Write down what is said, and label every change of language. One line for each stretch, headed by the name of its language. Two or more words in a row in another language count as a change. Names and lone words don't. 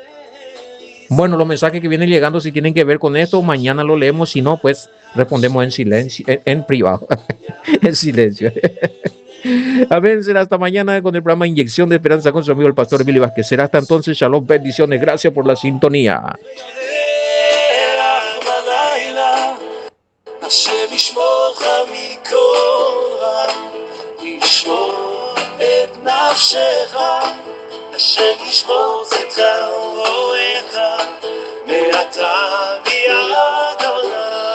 Spanish: Bueno, los mensajes que vienen llegando, si tienen que ver con esto, mañana lo leemos, si no, pues respondemos en silencio, en privado, en silencio. A ver, será hasta mañana con el programa Inyección de Esperanza con su amigo el pastor Emilio Vázquez. Será hasta entonces, shalom, bendiciones, gracias por la sintonía.
Hebrew: השם ישמורך מכל רע, ישמור את נפשך, השם ישמור את זרועך, מעתה ביד אדוני.